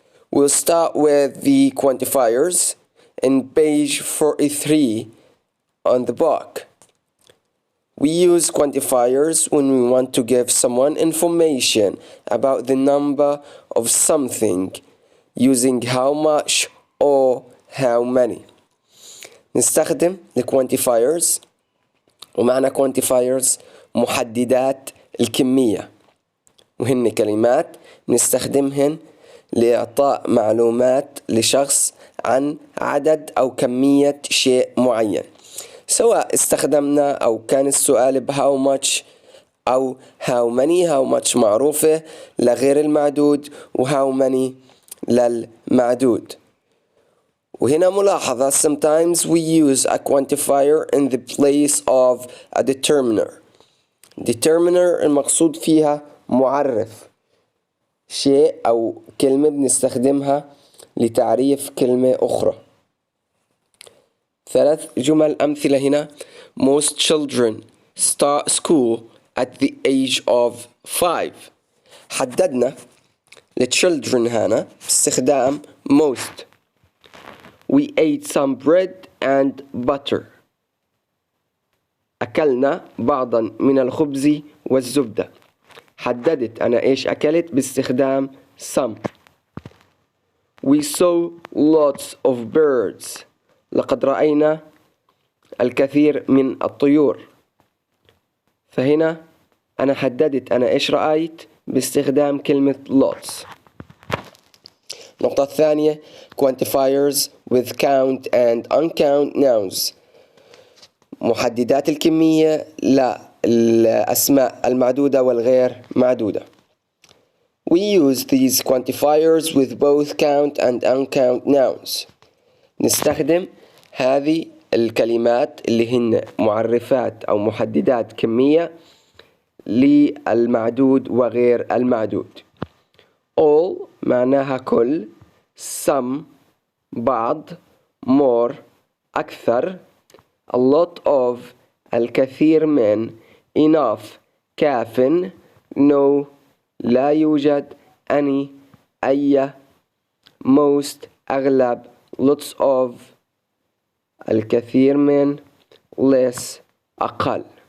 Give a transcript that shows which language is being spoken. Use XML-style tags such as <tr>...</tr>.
<en>We'll start with the quantifiers in page 43 on the book. We use quantifiers when we want to give someone information about the number of something using how much or how many.</en> <ar>نستخدم الquantifiers، ومعنى quantifiers محددات الكمية، وهن كلمات نستخدمهن لإعطاء معلومات لشخص عن عدد أو كمية شيء معين، سواء استخدمنا أو كان السؤال ب how much أو how many. how much معروفة لغير المعدود، و how many للمعدود.</ar> <en>وهنا ملاحظة sometimes we use a quantifier in the place of a determiner.</en> <ar>determiner المقصود فيها معرف شيء أو كلمة بنستخدمها لتعريف كلمة أخرى. 3 جمل أمثلة هنا.</ar> <en>Most children start school at the age of 5.</en> <ar>حددنا children هنا باستخدام most.</ar> <en>We ate some bread and butter.</en> <ar>أكلنا بعضا من الخبز والزبدة. حددت أنا إيش أكلت باستخدام some.</ar> <en>We saw lots of birds.</en> <ar>لقد رأينا الكثير من الطيور. فهنا أنا حددت أنا إيش رأيت باستخدام كلمة lots. النقطة الثانية</ar> <en>quantifiers with count and uncount nouns.</en> <ar>محددات الكمية للأسماء المعدودة والغير معدودة.</ar> <en>We use these quantifiers with both count and uncount nouns.</en> <ar>نستخدم هذه الكلمات اللي هن معرفات أو محددات كمية للمعدود وغير المعدود. all معناها كل، some بعض، more أكثر، a lot of الكثير من، enough كاف، no لا يوجد، any أي، most أغلب، lots of الكثير من، less أقل.</ar>